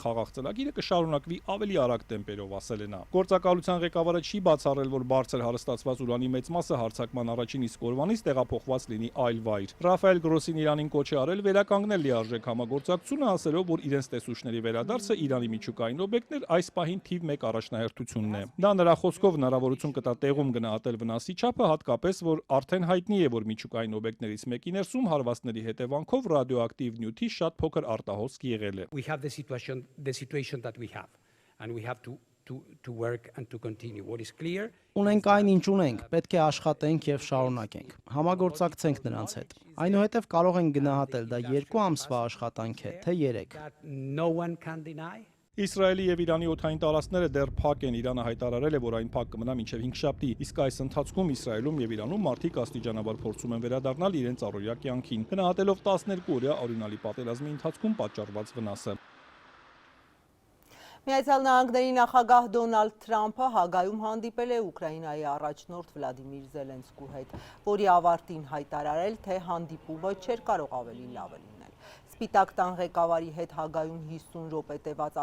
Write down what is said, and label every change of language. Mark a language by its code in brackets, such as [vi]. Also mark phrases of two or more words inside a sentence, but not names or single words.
[hy] խաղաղ ծրագիրը կշարունակվի ավելի արագ տեմպերով, ասել է նա։ Գործակալության ղեկավարը չի բացառել, որ բարձր հարստացված ուրանի մեծ մասը հարձակման առաջին իսկ օրվանից տեղափոխված լինի այլ վայր։ Ռաֆայել Գրոսին Իրանին կոչ է արել վերականգնել լիարժեք համագործակցությունը, ասելով, որ իրենց տեսուչների վերադարձը Իրանի միջուկային օբյեկտներ այս պահին թիվ 1 առաջնահերթությունն է։ Դա նրա խոսքով հնարավորություն կտա տեղում գնահատել վնասի չափը, հատկապես որ արդեն հայտնի է, որ միջուկային օբյեկտներից մեկի ներսում հարվածների հետևանքով ռադիոակտիվ նյութի շատ փոքր արտահոսք եղել է։ [en] We have the situation that we have and we have to work and to continue. What is clear? [hy] Ունենք այն, ինչ ունենք, պետք է աշխատենք եւ շարունակենք։ Համագործակցենք նրանց հետ։ Այնուհետև կարող ենք գնահատել դա 2 ամսվա աշխատանք է, թե 3։ [en] No one can deny. [hy] Իսրայելի եւ Իրանի օդային տարածքները դեռ փակ են։ Իրանը հայտարարել է, որ այն փակ կմնա մինչեւ 5 շաբթի, իսկ այս ընթացքում Իսրայելում եւ Իրանում մարդիկ աստիճանաբար փորձում են վերադառնալ իրենց առօրյա կյանքին, գնահատելով 12 օրյա օրինալի պատերազմի ընթացքում պատճառված վնասը։ Միացյալ Նահանգների նախագահ Դոնալդ Թրամփը Հագայում հանդիպել է Ուկրաինայի առաջնորդ Վլադիմիր Զելենսկու հետ, որի ավարտին հայտարարել, թե հանդիպումը չէր կարող ավելի լավը լինել։ Սպիտակ տան ղեկավարի հետ Հագայում 50 րոպե տևած